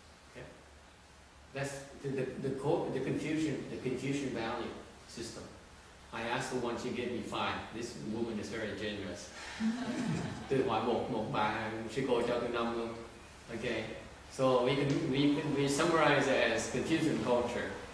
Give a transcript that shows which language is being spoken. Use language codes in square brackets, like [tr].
[en] Okay. That's the Confucian value system. I asked for one, she gave me 5. This woman is very generous. [vi] Tôi hỏi một bà sư cô cho tôi 5 luôn. [en] Okay, so we summarize it as Confucian culture.